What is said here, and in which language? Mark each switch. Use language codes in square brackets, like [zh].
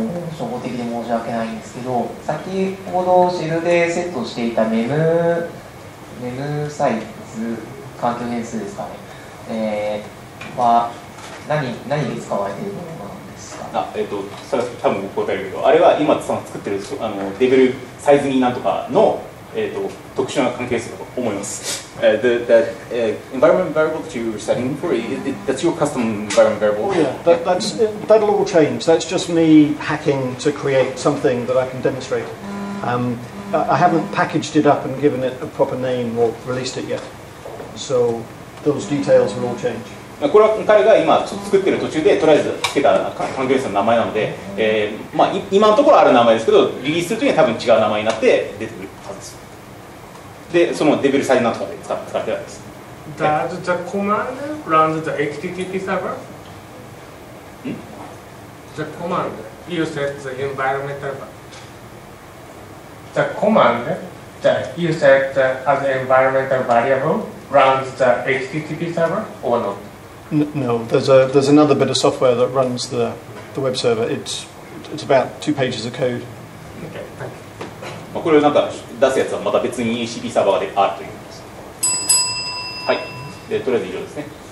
[ja] 初歩的で申し訳ないんですけど、先ほどシェルでセットしていたメムサイズ環境変数ですかね、は何で使われているものなんですか。それは多分僕答えるけど、あれは今作ってるレベルサイズになんとかの特殊な関係性だと思います。 [en] The environment variable that you're setting for, that's your custom environment variable. Oh yeah, that'll all change. That's just me hacking to create something that I can demonstrate. I haven't packaged it up and given it a proper name or released it yet. So those details will all change. [ja] これは彼が今作ってる途中でとりあえずつけた環境変数の名前なので、今のところある名前ですけど、リリースするときには多分違う名前になって出てくるはずです。で、そのレベルサイズなんとかで使ってないです。 [en] Does the command run the HTTP server? The command you set the environmental. The command that you set as an environmental variable runs the HTTP server or not? No, there's another bit of software that runs the web server. It's about 2 pages of code. Okay, thank you. [ja] これをなんか出すやつはまた別に ACP サーバーであるということです。はい。で、とりあえず以上ですね。